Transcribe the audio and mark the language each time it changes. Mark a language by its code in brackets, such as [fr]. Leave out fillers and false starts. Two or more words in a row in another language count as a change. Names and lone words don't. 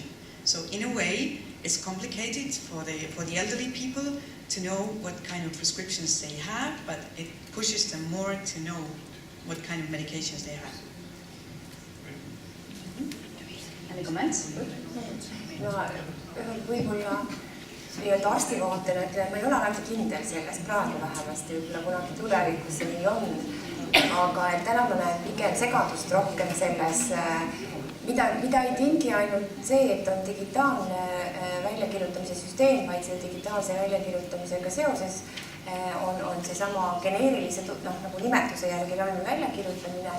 [en] So in a way, it's complicated for the elderly people to know what kind of prescriptions they have, but it pushes them more to know what kind of medications they have. Any comments? No, [et] võib-olla nii-öelda arsti vaatena ütlen, et ma ei ole alati kindel selles, praegu vähemasti, võib-olla kunagi tulevikus see nii on. Aga et täna ma näen pigem segadust rohkem selles, mida ei tingi ainult see, et on digitaalne väljakirjutamise süsteem, vaid selle digitaalse väljakirjutamisega seoses on seesama geneerilise nagu nimetuse järgi ravimi väljakirjutamine.